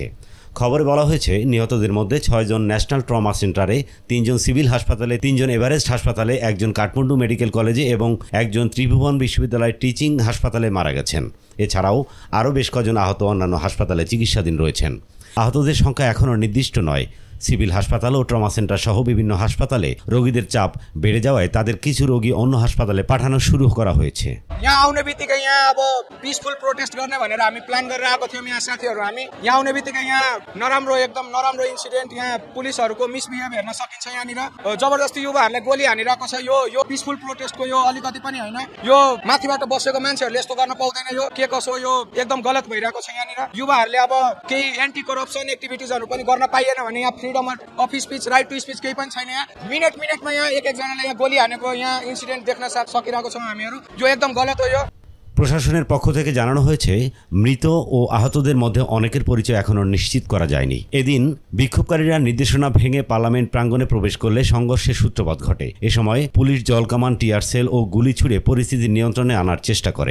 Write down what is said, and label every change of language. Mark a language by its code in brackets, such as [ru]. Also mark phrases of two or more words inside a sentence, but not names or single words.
[bn] খবরে বলা হয়েছে, নিহতদের মধ্যে ৬ জন ন্যাশনাল ট্রমা সেন্টারে, ৩ জন সিভিল হাসপাতালে, ৩ জন এভারেস্ট হাসপাতালে, ১ জন কাঠমান্ডু মেডিকেল কলেজে এবং ১ জন ত্রিভুবন বিশ্ববিদ্যালয়ের টিচিং হাসপাতালে মারা গেছেন। এছাড়াও আরও বেশ কজন আহত অন্যান্য হাসপাতালে চিকিৎসাধীন রয়েছেন। আহতদের সংখ্যা এখনও নির্দিষ্ট নয়। সিভিল হাসপাতাল ও ট্রমা সেন্টার সহ বিভিন্ন হাসপাতালে রোগীদের চাপ বেড়ে যাওয়ায় তাদের কিছু রোগী অন্য হাসপাতালে পাঠানো শুরু করা হয়েছে। [ne] यहाँ आउने बित्तिकै यहाँ अब [en] peaceful protest [ne] गर्ने भनेर हामी प्लान गरेर आएको थियौँ। यहाँ साथीहरू हामी यहाँ आउने बित्तिकै यहाँ एकदम नराम्रो इन्सिडेन्ट, यहाँ पुलिसहरूको मिसबिहेभ हेर्न सकिन्छ। यहाँनिर जबरजस्ती युवाहरूलाई गोली हानिरहेको छ। यो [en] peaceful protestको [ne] यो अलिकति पनि होइन। यो माथिबाट बसेको मान्छेहरूले यस्तो गर्न पाउँदैन। यो के कसो यो एकदम गलत भइरहेको छ। यहाँनिर युवाहरूले अब केही [en] anti corruption [ne] एक्टिभिटिजहरू पनि गर्न पाइएन भने यहाँ [en] freedom of speech, right to speech [ne] केही पनि छैन। यहाँ मिनेटमा यहाँ एक एकजनाले यहाँ गोली हानेको यहाँ इन्सिडेन्ट देख्न सकिरहेको छौँ हामीहरू। यो एकदम गलत हो। यो [bn] প্রশাসনের পক্ষ থেকে জানানো হয়েছে, মৃত ও আহতদের মধ্যে অনেকের পরিচয় এখনও নিশ্চিত করা যায়নি। এদিন বিক্ষোভকারীরা নির্দেশনা ভেঙে পার্লামেন্ট প্রাঙ্গণে প্রবেশ করলে সংঘর্ষের সূত্রপাত ঘটে। এ সময় পুলিশ জলকামান, টিয়ার সেল ও গুলি ছুড়ে পরিস্থিতি নিয়ন্ত্রণে আনার চেষ্টা করে।